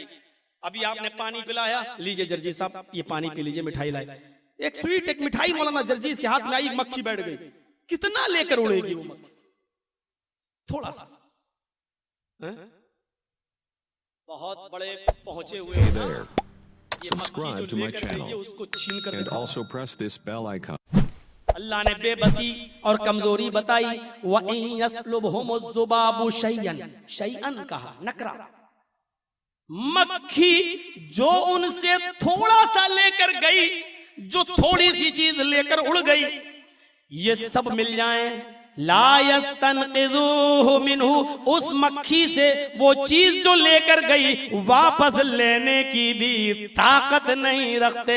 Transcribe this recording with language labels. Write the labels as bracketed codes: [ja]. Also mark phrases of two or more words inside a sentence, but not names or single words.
[hi] अभी आपने पानी पिलाया, लीजिए जर्जी साहब ये पानी पी लीजिए, मिठाई लाए, एक स्वीट एक मिठाई मौलाना जर्जीस के हाथ में आई, मक्खी बैठ गई, कितना लेकर उड़ेगी वो मक्खी, थोड़ा सा है? बहुत बड़े पहुंचे हुए हैं ना, [en] Subscribe to my channel [hi] उसको छीन कर [en] and also press this bell icon. [hi] अल्लाह ने बेबसी और कमजोरी बताई, [ar] وإن يسلبهم الذباب شيئا, [hi] शयअन कहा नकरा, मक्खी जो उनसे थोड़ा सा लेकर गई, जो थोड़ी सी चीज लेकर उड़ गई, ये सब मिल जाएं, [ar] لا يستنقذوه منه, [hi] उस मक्खी से वो चीज जो लेकर गई वापस लेने की भी ताकत नहीं रखते।